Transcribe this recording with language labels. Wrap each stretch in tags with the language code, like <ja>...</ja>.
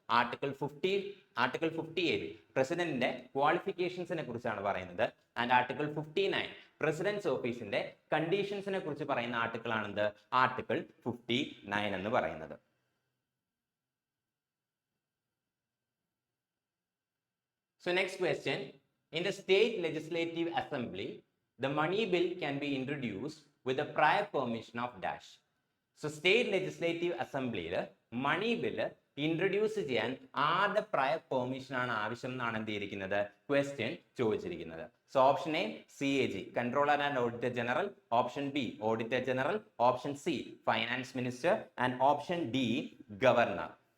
<ml>Article 58 പ്രസിഡന്റിന്റെ ക്വാളിഫിക്കേഷൻസിനെ കുറിച്ചാണ് പറയുന്നത്. ആൻഡ് ആർട്ടിക്കിൾ 59 പ്രസിഡന്റ്സ് ഓഫീസിന്റെ കണ്ടീഷൻസിനെ കുറിച്ച് പറയുന്ന ആർട്ടിക്കിൾ ആണെന്ത്, ആർട്ടിക്കിൾ 59 എന്ന് പറയുന്നത്.</ml> <en>So next question, in the state legislative assembly, the money bill can be introduced with the prior permission of dash. So state legislative assembly money bill introduce</en> <ml>ചെയ്യാൻ ആരുടെ prior permission ആണ് ആവശ്യം എന്നാണ് എന്ത് ചെയ്തിരിക്കുന്നത്, question ചോദിച്ചിരിക്കുന്നത്.</ml> <en>So option A CAG controller and auditor general, option B auditor general, option C finance minister and option D governor.</en>